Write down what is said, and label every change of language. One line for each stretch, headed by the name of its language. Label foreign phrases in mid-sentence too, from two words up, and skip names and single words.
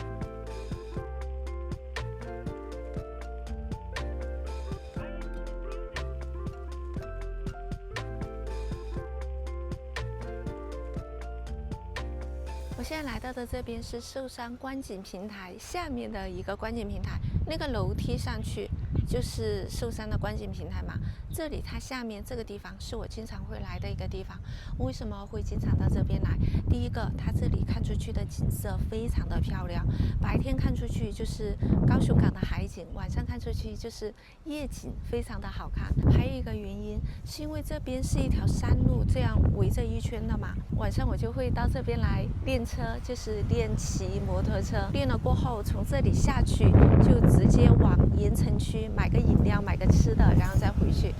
Chinese: 我現在來到的這邊是壽山觀景平台下面的一個觀景平台，那個樓梯上去就是壽山的觀景平台嘛。這裡它下面這個地方是我經常會來的一個地方。為什麼會經常到這邊來？第一個，它這裡看出去的景色非常的漂亮，白天看出去就是高雄港的海景，晚上看出去就是夜景，非常的好看。還有一個原因是因為這邊是一條山路，這樣圍着一圈的嘛。晚上我就会到這邊來練車，就是練騎摩托車。練了過後，從這裡下去就直接往鹽埕區買個飲料，買個吃的，然後再回去。